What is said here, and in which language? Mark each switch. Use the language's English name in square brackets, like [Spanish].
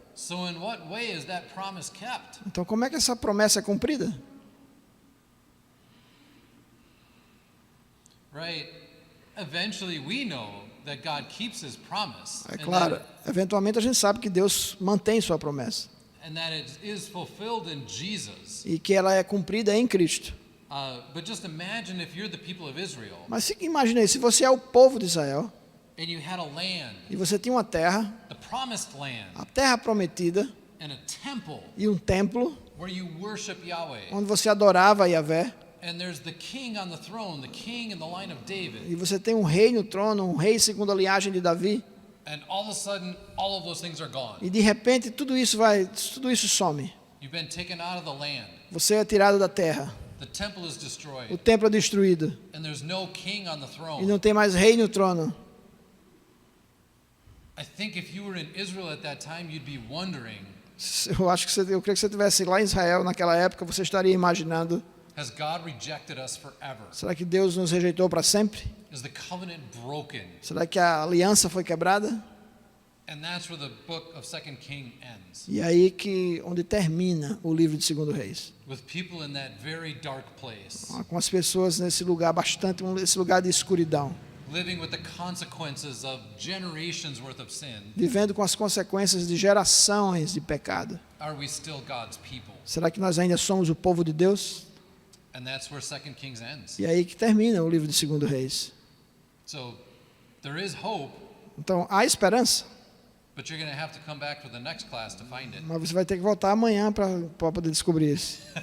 [English] So in what way is that promise kept? [Portuguese] Então como é que essa promessa é cumprida? [English] Right? Eventually we know that God keeps his promise. [Portuguese] É claro, eventualmente a gente sabe que Deus mantém sua promessa [English] And that it is fulfilled in Jesus. [Portuguese] e que ela é cumprida em Cristo. [English] But just imagine if you're the people of Israel [Portuguese] Mas imagine aí, se você é o povo de Israel [English] and you had a land, [Portuguese] e você tinha uma terra, [English] the promised land, [Portuguese] a terra prometida [English] and a temple [Portuguese] e um templo [English] where you worship Yahweh. [Portuguese] onde você adorava Yahvé, [English] And there's the king on the throne, the king in the line of David. [Portuguese] e você tem um rei no trono, um rei segundo a linhagem de Davi, [English] And all of a sudden, all of those things are gone. [Portuguese] e de repente tudo isso some. [English] You've been taken out of the land. [Portuguese] Você é tirado da terra, [English] The temple is [Portuguese] o [English] destroyed. [Portuguese] templo é destruído [English] And there's no king on the [Portuguese] e [English] throne. [Portuguese] não tem mais rei no trono. [English] I think if you were in Israel at that time, you'd be wondering, [Portuguese] Eu creio que se você estivesse lá em Israel naquela época, você estaria imaginando: [English] has God rejected us forever? [Portuguese] será que Deus nos rejeitou para sempre? [English] Is the covenant broken? [Portuguese] Será que a aliança foi quebrada? [English] And that's where the book of 2 King ends, [Portuguese] E aí que onde termina o livro de 2 Reis, [English] with people in that very dark place, [Portuguese] com as pessoas nesse lugar esse lugar de escuridão, [English] living with the consequences of generations worth of sin. [Portuguese] vivendo com as consequências de gerações de pecado. [English] Are we still God's people? [Portuguese] Será que nós ainda somos o povo de Deus? [English] And that's where 2 Kings ends. [Portuguese] E aí que termina o livro de 2 Reis. [English] So there is hope, [Portuguese] Então há esperança, [English] but you're going to have to come back for the next class to find it. [Portuguese] mas você vai ter que voltar amanhã para poder descobrir isso.